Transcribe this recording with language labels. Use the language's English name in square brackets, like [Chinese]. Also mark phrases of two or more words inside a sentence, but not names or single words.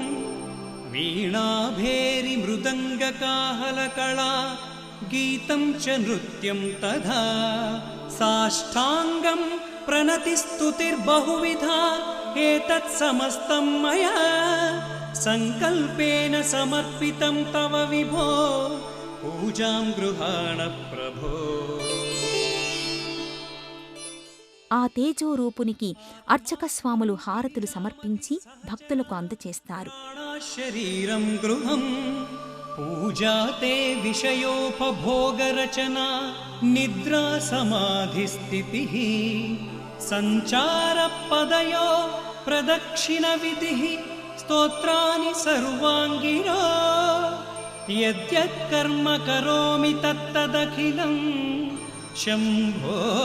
[Sanskrit] वीणाभेरिमृदङ्गकाहलकला गीतं च नृत्यं तथा साष्टाङ्गं प्रणतिस्तुतिर्बहुविधा एतत् समस्तं मया संकल्पेन समर्पितं तव विभो पूजां गृहाण प्रभो [Telugu] ఆ తేజోరూపునికి అర్చక స్వాములు హారతులు సమర్పించి భక్తులకు అందచేస్తారు. [Sanskrit] శరీరం గృహం పూజాతే విషయోపభోగరచనా నిద్రా సమాధిస్థితిః సంచార పదయో ప్రదక్షిణ విధిః స్తోత్రాని సర్వాంగిరో యద్యత్ కర్మ కరోమి తత్తదఖిలం శంభో